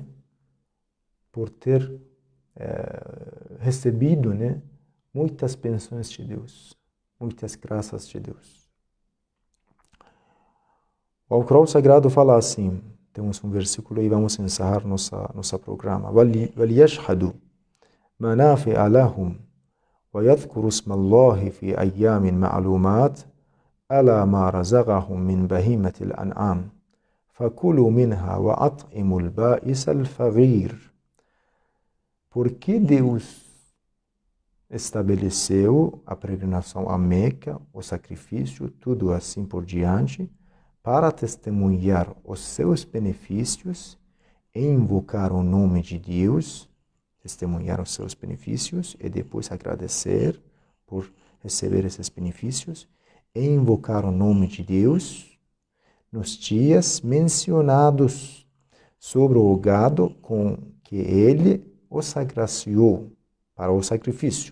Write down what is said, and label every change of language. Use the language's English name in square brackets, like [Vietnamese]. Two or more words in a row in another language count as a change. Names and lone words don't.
[Portuguese] Por ter recebido, né? Muitas bênçãos de Deus, muitas graças de Deus. O Alcorão Sagrado fala assim, temos um versículo e vamos encerrar nosso programa. [Arabic] وَلِيَشْهَدُوا مَنَافِعَ لَهُمْ وَيَذْكُرُوا اسْمَ اللَّهِ فِي أَيَّامٍ مَعْلُومَاتٍ أَلَا مَا رَزَقَهُم مِّن بَهِيمَةِ الْأَنْعَامِ فَكُلُوا مِنْهَا وَأَطْعِمُوا الْبَائِسَ الْفَقِيرَ. [Portuguese] Porque Deus estabeleceu a peregrinação a Meca, o sacrifício, tudo assim por diante, para testemunhar os seus benefícios e invocar o nome de Deus, testemunhar os seus benefícios e depois agradecer por receber esses benefícios e invocar o nome de Deus nos dias mencionados sobre o gado com que ele os agraciou para o sacrifício.